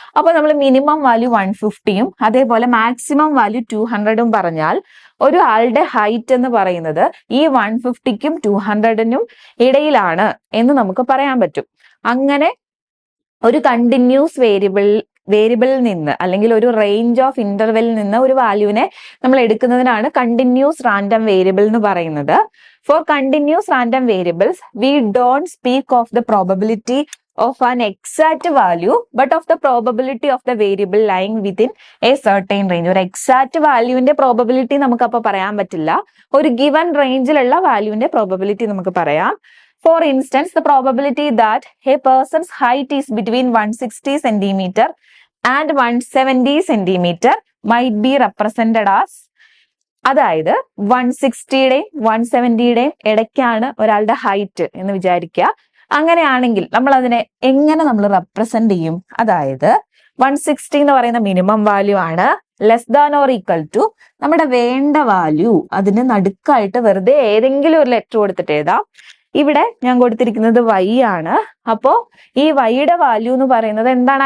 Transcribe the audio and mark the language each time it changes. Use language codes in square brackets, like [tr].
[ml] അപ്പൊ നമ്മൾ minimum value 150യും അതേപോലെ മാക്സിമം വാല്യൂ 200ഉം പറഞ്ഞാൽ ഒരു ആളുടെ ഹൈറ്റ് എന്ന് പറയുന്നത് ഈ 150ക്കും 200നും ഇടയിലാണ് എന്ന് നമുക്ക് പറയാൻ പറ്റും. അങ്ങനെ ഒരു കണ്ടിന്യൂസ് വേരിയബിളിൽ നിന്ന് അല്ലെങ്കിൽ ഒരു റേഞ്ച് ഓഫ് ഇന്റർവെലിൽ നിന്ന് ഒരു വാല്യൂവിനെ നമ്മൾ എടുക്കുന്നതിനാണ് കണ്ടിന്യൂസ് റാൻഡം വേരിയബിൾ എന്ന് പറയുന്നത്. [en] For continuous random variables, we don't speak of the probability of an exact value, but of the probability of the variable lying within a certain range. [ml] ഒരു exact വാല്യൂവിന്റെ probability നമുക്ക് അപ്പൊ പറയാൻ പറ്റില്ല. ഒരു given റേഞ്ചിലുള്ള വാല്യൂവിന്റെ probability നമുക്ക് പറയാം. [en] For instance, the probability that a person's height is between 160 centimeter and 170 centimeter might be represented as, [ml] അതായത് 160യുടെയും 170യുടെയും ഇടയ്ക്കാണ് ഒരാളുടെ ഹൈറ്റ് എന്ന് വിചാരിക്കുക. അങ്ങനെയാണെങ്കിൽ നമ്മൾ അതിനെ എങ്ങനെ നമ്മൾ റെപ്രസെന്റ് ചെയ്യും? അതായത് 160 എന്ന് പറയുന്ന മിനിമം വാല്യൂ ആണ്. [en] less than or equal to [ml] നമ്മുടെ വേണ്ട വാല്യൂ, അതിന് നടുക്കായിട്ട് വെറുതെ ഏതെങ്കിലും ഒരു ലെറ്റർ കൊടുത്തിട്ട് എഴുതാം. ഇവിടെ ഞാൻ കൊടുത്തിരിക്കുന്നത് y ആണ്. അപ്പോ ഈ y-യുടെ വാല്യൂ എന്ന് പറയുന്നത് എന്താണ്?